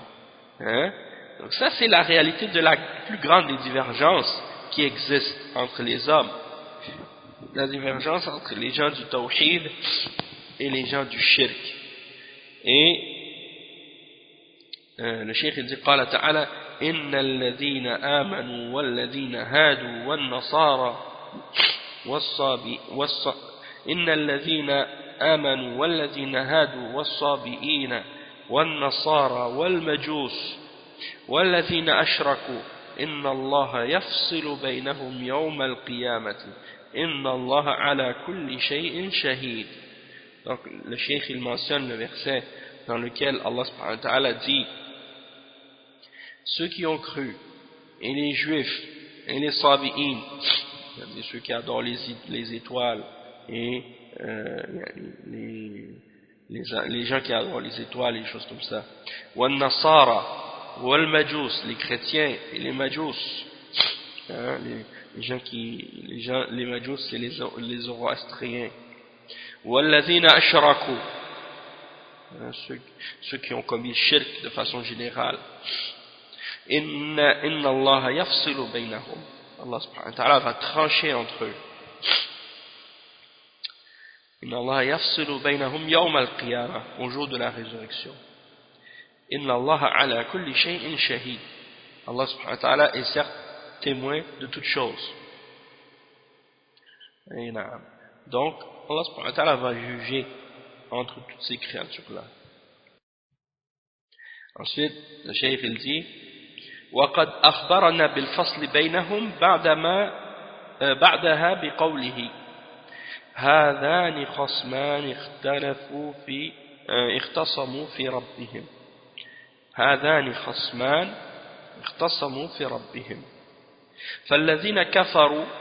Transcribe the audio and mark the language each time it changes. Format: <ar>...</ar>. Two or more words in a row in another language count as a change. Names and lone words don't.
<fr>Donc ça c'est la réalité de la plus grande des divergences qui existent entre les hommes. La divergence entre les gens du tawhid et les gens du shirk. Et le cheikh il dit</fr> <ar>قال تعالى إن الذين آمنوا والذين هادوا والنصارى إن الذين آمنوا والذين هادوا والصابئين والنصارى والمجوس والذين أشركوا إن الله يفصل بينهم يوم القيامة إن الله على كل شيء شهيد.</ar> <fr>Donc le cheikh il mentionne le verset dans lequel Allah</fr> <ar>سبحانه وتعالى</ar> <fr>dit ceux qui ont cru et les juifs et les sabi'in, c'est-à-dire ceux qui adorent les étoiles et les gens qui adorent les étoiles et les choses comme ça, ou nasara,</fr> <ar>والمجوس,</ar> <fr>les chrétiens et les majous, hein, les majous c'est les zoroastriens,</fr> <ar>والذين أشركوا,</ar> <fr>hein, ceux qui ont commis shirk de façon générale.</fr> <ar>إن الله يفصل بينهم,</ar> <fr>Allah</fr> <ar>سبحانه وتعالى</ar> <fr>va trancher entre eux.</fr> <ar>إن الله يفصل بينهم يوم القيامة,</ar> <fr>au jour de la résurrection.</fr> <ar>إن الله على كل شيء شهيد,</ar> <fr>Allah</fr> <ar>سبحانه وتعالى</ar> <fr>est certes témoin de toutes choses. Donc Allah</fr> <ar>سبحانه وتعالى</ar> <fr>va juger entre toutes ces créatures-là. Ensuite le cheikh il dit</fr> <ar>وقد أخبرنا بالفصل بينهم بعدها بقوله هذان خصمان اختصموا في ربهم فالذين كفروا</ar>